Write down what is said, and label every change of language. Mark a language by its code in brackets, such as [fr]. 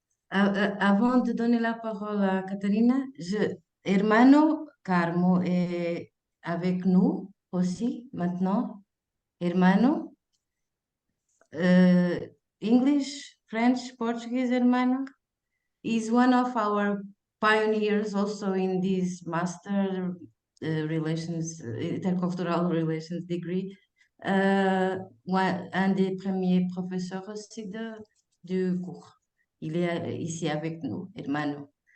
[fr] Avant de donner la parole à Catarina, Hermano Carmo est avec nous aussi maintenant. [en] Hermano, English, French, Portuguese, hermano, is one of our pioneers also in this master relations, intercultural relations degree. [fr] Un des premiers professeurs aussi du cours. Il est ici avec nous, hermano.